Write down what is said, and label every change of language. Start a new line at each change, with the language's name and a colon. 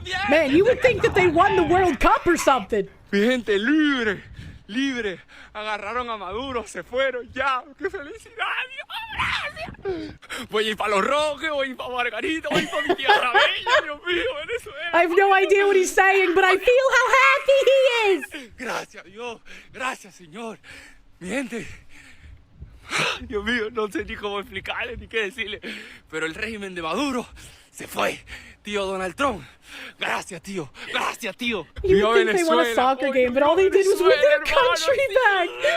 English: Man, you would think that they won the World Cup or something.
Spanish: Mi gente libre, libre. Agarraron a Maduro, se fueron ya. ¡Qué felicidad! ¡Dios, gracias! Voy a ir para Los Roques, voy a ir para Margarita, voy a ir para mi tierra bella, Dios mío, Venezuela.
English: I have no idea what he's saying, but I feel how happy he is.
Spanish: Gracias, Dios. Gracias, Señor. Mi gente. Dios mío, no sé ni cómo explicarle ni qué decirle. Pero el régimen de Maduro se fue. Tío Donald Trump. Gracias, tío. Gracias, tío.
English: You would think they won a soccer game, but all they did was win their country back.